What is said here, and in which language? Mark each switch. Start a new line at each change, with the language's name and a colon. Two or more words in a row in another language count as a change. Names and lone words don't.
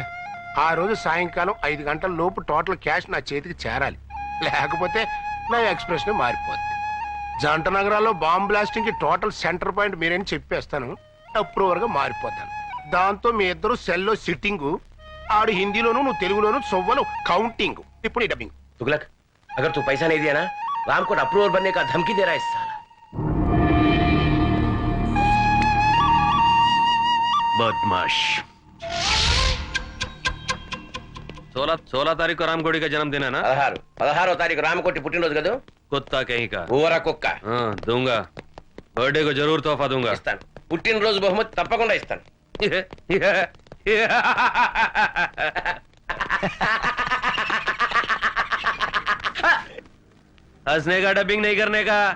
Telugu: ఆ రోజు సాయంకాలం 5 గంటల లోపు
English: total cash
Telugu: నా చేతికి చేరాలి. లేకపోతే నా ఎక్స్ప్రెషన్ మారిపోద్ది. జంట నగరాల్లో
English: bomb blasting
Telugu: కి
English: total center point
Telugu: మీరేని చెప్పేస్తాను. అప్రూవర్ గా మారిపోతాను. దాంతో మీ ఇద్దరు సెల్లో సిట్టింగ్, ఆడు హిందీలోను నువ్వు తెలుగులోను సొవ్వలు కౌంటింగ్. ఇప్పుడు ఈ డబ్బింగ్.
Hindi: तुगलक, अगर तू पैसा नहीं दिया ना, राम को अप्रूवर बनने का धमकी दे रहा है इस साला. बदमाश. 16 तारीख को रामकोटी का जन्मदिन है ना?
Telugu: 16వ తారీఖు రామకోటి పుట్టినరోజు కదా.
Hindi: कुत्ता कहीं का.
Telugu: ఊరా కుక్క.
Hindi: दूंगा. बर्थडे को जरूर तोहफा दूंगा.
Telugu: ఇస్తాను. పుట్టినరోజు బహుమతి తప్పకుండా ఇస్తాను.
Hindi: हंसने का, डबिंग नहीं करने का.